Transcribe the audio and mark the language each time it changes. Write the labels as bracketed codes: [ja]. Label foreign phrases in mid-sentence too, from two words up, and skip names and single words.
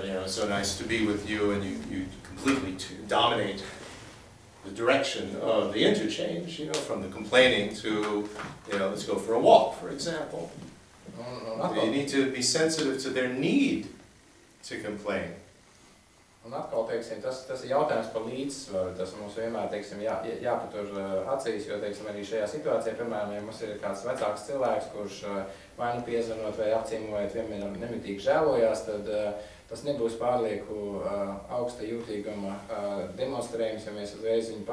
[en] You know, it's so nice to be with you, and you completely dominate the direction of the interchange, you know, from the complaining to, you know, let's go for a walk, for example. You need to be sensitive to their need to complain. [lv] Un atkal, teiksim, tas ir jautājums par līdzsvaru, tas mums vienmēr, teiksim, jāpatur acīs, jo, teiksim, arī šajā situācijā, piemēram, ja mums ir kāds vecāks cilvēks, kurš vai nu piezvanot vai apciemojot vienmēr nemitīgi žēlojās, tad tas nebūs pārlieku augsta jūtīguma demonstrējums, ja mēs uzreiz viņu